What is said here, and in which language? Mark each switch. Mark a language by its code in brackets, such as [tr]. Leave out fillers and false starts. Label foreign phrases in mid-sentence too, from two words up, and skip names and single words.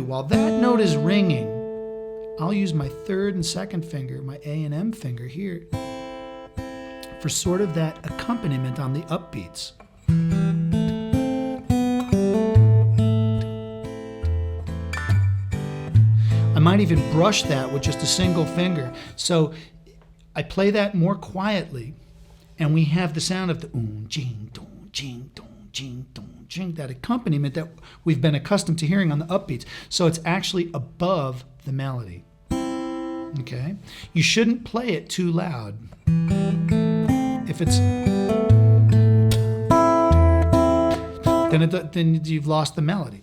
[en] While that note is ringing, I'll use my third and second finger, my A and M finger here, for sort of that accompaniment on the upbeats. I might even brush that with just a single finger. So I play that more quietly, and we have the sound of the jing, dong, jing, dong, jing, dong. That accompaniment that we've been accustomed to hearing on the upbeats. So it's actually above the melody. Okay? You shouldn't play it too loud. If it's then you've lost the melody.